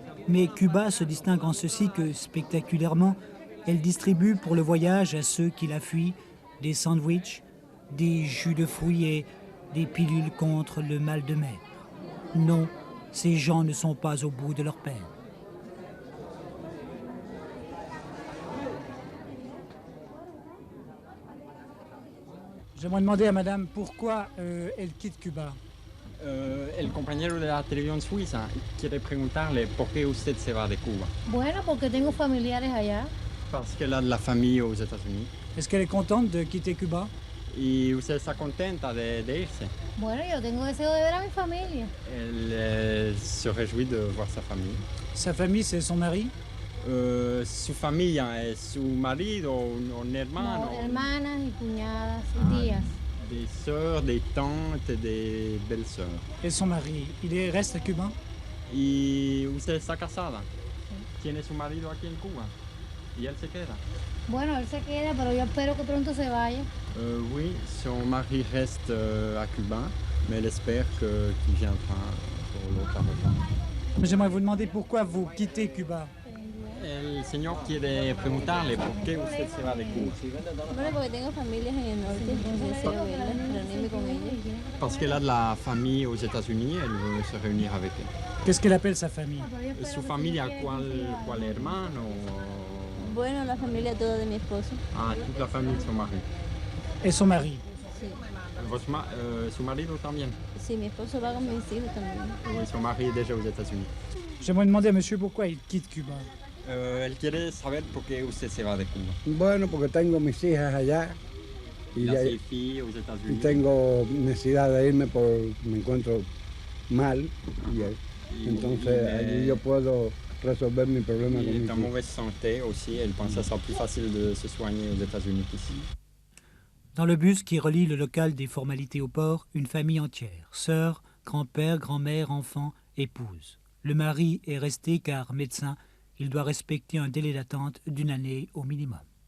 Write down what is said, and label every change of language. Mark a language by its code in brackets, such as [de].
[fr] Mais Cuba se distingue en ceci que, spectaculairement, elle distribue pour le voyage à ceux qui la fuient des sandwichs, des jus de fruits et des pilules contre le mal de mer. Non, ces gens ne sont pas au bout de leur peine. J'aimerais demander à madame pourquoi elle quitte Cuba. [es] El compañero de la televisión suiza quiere preguntarle por qué usted se va de Cuba. Bueno, porque tengo familiares allá. [fr] Parce qu'elle a de la famille aux États-Unis. Est-ce qu'elle est contente de quitter Cuba? [es] ¿Y usted está contenta de irse? Bueno, yo tengo deseo de ver a mi familia. [fr] Elle se réjouit de voir sa famille. Sa famille, c'est son mari? [es] Su familia es su marido, un hermano. No, hermanas y cuñadas y tías. [fr] Des sœurs, des tantes, des belles-sœurs. Et son mari, reste cubain? [es] ¿Y usted está casada? Tiene su marido aquí en Cuba. ¿Y él se queda? Bueno, él se queda, pero yo espero que pronto se vaya. [fr] Oui, son mari reste à Cuba, mais elle espère qu'il viendra pour l'autre rejoindre. J'aimerais vous demander pourquoi vous quittez Cuba. [es] El señor quiere preguntarle por qué usted se va de Cuba. Bueno, porque tengo familias en el norte, entonces deseo verlas, reunirme con ellas. [fr] Parce qu'elle a de la famille aux États-Unis, elle veut se réunir avec elle. Qu'est-ce qu'elle appelle sa famille? [es] Su familia, ¿cuál hermano? Bueno, la familia toda de mi esposo. [fr] Ah, toute la famille de son mari. Et son mari? [es] Sí. Su marido también. Sí, mi esposo va con mis hijos también. [fr] Oui, son mari est déjà aux États-Unis. J'aimerais demander à monsieur pourquoi il quitte Cuba. [es] Él quiere saber por qué usted se va de Cuba. Bueno, porque tengo mis hijas allá y, [fr] Il a ses filles aux [es] y [fr] États-Unis. [es] tengo necesidad de irme porque me encuentro mal y entonces allí yo puedo resolver mi problema con [fr] Il [es] mis [fr] est en [es] hijas. [fr] mauvaise santé aussi, elle pense que ça sera plus facile de se soigner aux États-Unis qu'ici. Dans le bus qui relie le local des formalités au port, une famille entière. Sœurs, grand-père, grand-mère, enfants, épouse. Le mari est resté car médecin, il doit respecter un délai d'attente d'une année au minimum.